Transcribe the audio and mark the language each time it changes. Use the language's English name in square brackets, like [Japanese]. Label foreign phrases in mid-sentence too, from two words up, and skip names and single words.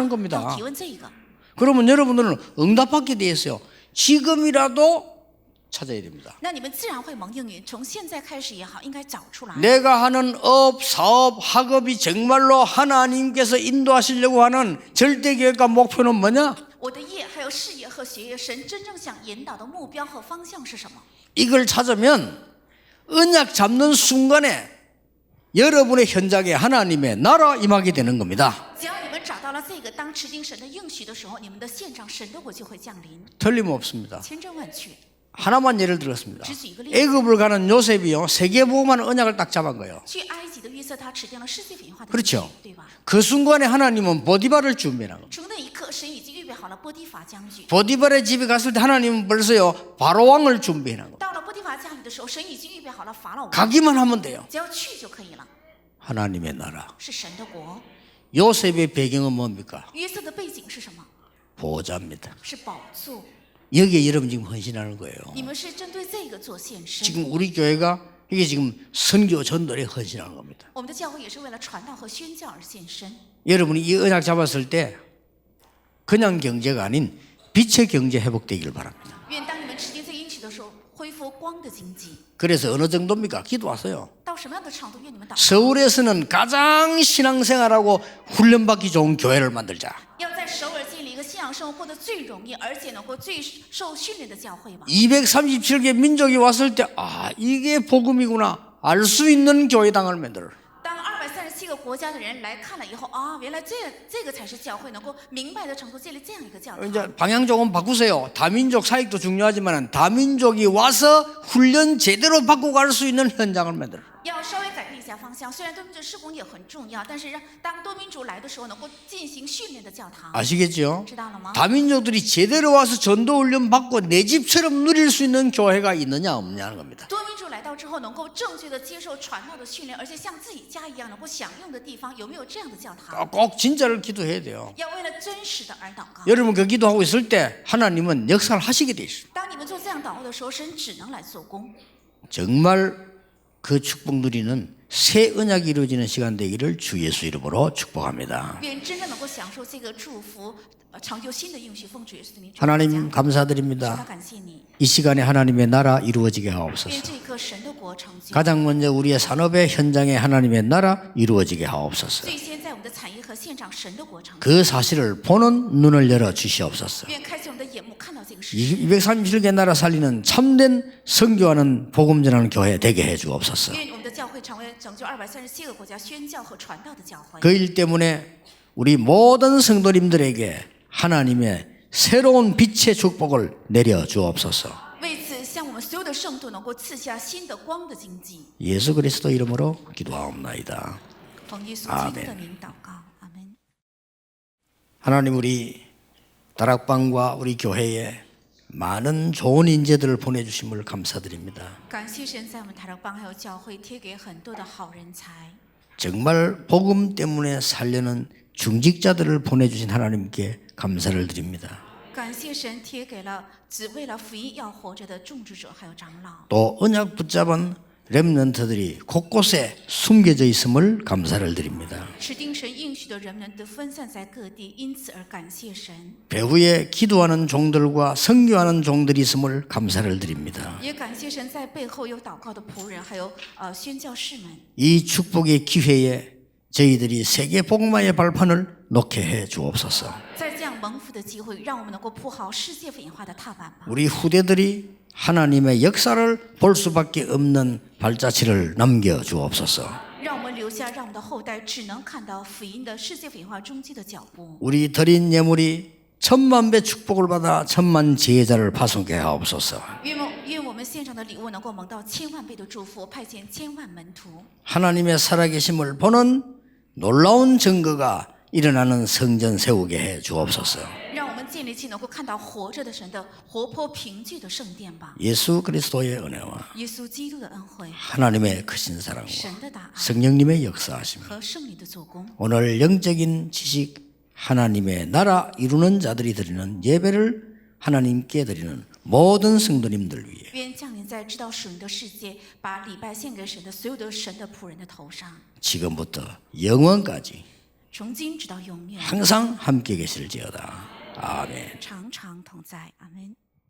[Chinese] 么？ [Korean] 겁니다. [Chinese] 要提问这个。 [Korean] 그러면 여러분들은 응답받게 돼 있어요. 지금이라도 찾아야 됩니다. [Chinese] 那你们自然会蒙应允，从现在开始也好，应该找出来。 [Korean] 내가 하는 업, 사업, 학업이 정말로 하나님께서 인도하시려고 하는 절대 계획과 목표는 뭐냐? [Chinese] 我的业还有事业和学业，神真正想引导的目标和方向是什么？ [Korean] 이걸 찾으면 언약 잡는 순간에 여러분의 현장에 하나님의 나라 임하게 되는 겁니다. [Chinese] 只要你们找到了这个，当持定神的应许的时候，你们的现场神的国就会降临， [Korean] 틀림없습니다. [Chinese] 千真万确。 [Korean] 하나만 예를 들었습니다. [Chinese] 只举一个例子， [Korean] 애굽을 가는 요셉이요. 세계보험하는 언약을 딱 잡은 거예요. [Chinese] 去埃及的约瑟，他持定了世界文化的 [Korean] 그렇죠 [Chinese] 应许，对吧？ [Korean] 그 순간에 하나님은 보디발을 준비한 겁니다. [Chinese] 从那一刻，神已经预备好了波提法将军。 [Korean] 보디발의 집에 갔을 때 하나님은 벌써요. 바로왕을 준비한 겁니다. [Chinese] 到了波提法家里的时候，神已经预备好了法老王， [Korean] 가기만 하면 돼요. [Chinese] 只要去就可以了。 [Korean] 하나님의 나라. [Chinese] 是神的国。 [Korean] 요셉의 배경은 뭡니까? [Chinese] 约瑟的背景是什么？ [Korean] 보호자입니다. [Chinese] 是宝座。 [Korean] 여기에 여러분 지금 헌신하는 거예요. [Chinese] 你们是针对这个做献身。 [Korean] 지금 우리 교회가 이게 지금 선교 전도에 헌신하는 겁니다. [Chinese] 我们的教会也是为了传道和宣教而献身。 [Korean] 여러분이 이 언약 잡았을 때 그냥 경제가 아닌 빛의 경제 회복되기를 바랍니다. [Chinese] 愿光的经济。 [Korean] 그래서 어느 정도입니까? 기도하세요. [Chinese] 到什么样的程度？愿你们祷告。 [Korean] 서울에서는 가장 신앙생활하고 훈련받기 좋은 교회를 만들자. [Chinese] 要在首尔建立一个信仰生活过得最容易，而且能够最受训练的教会吧。 [Korean] 237개 민족이 왔을 때 이게 복음이구나 알 수 있는 교회당을 만들어. [Chinese] 当237个国家的人来看了以后，原来这个才是教会，能够明白的程度建立这样一个教堂。 [Korean] 이제 방향 조금 바꾸세요. 다민족 사역도 중요하지만 다민족이 와서 훈련 제대로 받고 갈 수 있는 현장을 만들어. [Chinese] 要稍微改变一下方向，虽然多民族施工也很重要，但是当多民族来的时候，能够进行训练的教堂， [Korean] 아시겠죠? [Chinese] 知道了吗？ [Korean] 다민족들이 제대로 와서 전도 훈련 받고 내 집처럼 누릴 수 있는 교회가 있느냐 없느냐는 겁니다. [Chinese] 多民族来到之后，能够正确的接受传道的训练，而且像自己家一样能够享用的地方，有没有这样的教堂？ [Korean] 꼭 진짜를 기도해야 돼요. [Chinese] 要为了真实的而祷告。 [Korean] 여러분 그 기도하고 있을 때 하나님은 역사를 하시게 돼 있어요. [Chinese] 当你们做这样祷告的时候，神只能来做工。 [Korean] 정말 그 축복 누리는 새 언약이 이루어지는 시간 되기를 주 예수 이름으로 축복합니다. [Chinese] 愿真正能够享受这个祝福，成就新的应许，奉主耶稣的名。 [Korean] 하나님 [Chinese] 神 [Korean] 감사드립니다. [Chinese] 感谢你， [Korean] 이 시간에 하나님의 나라 이루어지게 [Chinese] 愿 [Korean] 하옵소서. [Chinese] 这一刻神的国成就。 [Korean] 가장 먼저 우리의 산업의 현장에 하나님의 나라 이루어지게 하옵소서. [Chinese] 最先在我们的产业和现场，神的国成就。 [Korean] 그 사실을 보는 눈을 열어 주시옵소서. [Chinese] 愿开启我们的眼目，看到这个事实。 [Korean] 237개 나라 살리는 참된 선교하는 복음 전하는 교회 되게 해 주옵소서. [Chinese] 愿我们的教会成为拯救237个国家宣教和传道的教会。 [Korean] 그 일 때문에 우리 모든 성도님들에게 하나님의 새로운 빛의 축복을 내려 주옵소서. [Chinese] 为此，向我们所有的圣徒能够赐下新的光的经济。 [Korean] 예수 그리스도 이름으로 기도하옵나이다. [Chinese] 奉耶稣基督的名祷告，阿门。 [Korean] 하나님 우리 다락방과 우리 교회에 많은 좋은 인재들을 보내주심을 감사드립니다. [Chinese] 感谢神在我们台乐邦还有教会贴给很多的好人才。 [Korean] 정말 복음 때문에 살려는 중직자들을 보내주신 하나님께 감사를 드립니다. [Chinese] 感谢神贴给了只为了福音要活着的种植者还有长老。 [Korean] 또 언약 붙잡은 렘넌트들이 곳곳에 숨겨져 있음을 감사를 드립니다. [Chinese] 指定神应许的人们都分散在各地，因此而感谢神。 [Korean] 배후에 기도하는 종들과 선교하는 종들이 있음을 감사를 드립니다. [Chinese] 也感谢神在背后有祷告的仆人，还有宣教士们。 [Korean] 이 축복의 기회에 저희들이 세계 복음화의 발판을 놓게 해 주옵소서. [Chinese] 在这样蒙福的机会，让我们能够铺好世界福音化的踏板吧。 [Korean] 우리 후대들이 하나님의 역사를 볼 수밖에 없는 발자취를 남겨 주옵소서. [Chinese] 让我们留下，让我们的后代只能看到福音的世界福音化终极的脚步。 [Korean] 우리 드린 예물이 1000만 배 축복을 받아 1000만 제자를 파송케 하옵소서. [Chinese] 愿我们献上的礼物能够蒙到千万倍的祝福，派遣千万门徒。 [Korean] 하나님의 살아계심을 보는 놀라운 증거가 일어나는 성전 세우게 해 주옵소서. [Chinese] 让我们建立起能够看到活着的神的活泼凭据的圣殿吧。 [Korean] 예수 그리스도의 은혜와 [Chinese] 耶稣基督的恩惠， [Korean] 하나님의 크신 사랑과 [Chinese] 神的大爱 [Korean] 성령님의 역사하심, [Chinese] 和圣灵的做工， [Korean] 오늘 영적인 지식 하나님의 나라 이루는 자들이 드리는 예배를 하나님께 드리는 모든 성도님들 위해 [Chinese] 愿降临在知道属灵的世界，把礼拜献给神的所有的神的仆人的头上， [Korean] 지금부터 영원까지 [Chinese] 从今直到永远， [Korean] 항상 함께 계실지어다. 아멘. [Chinese] 常常同在。阿门。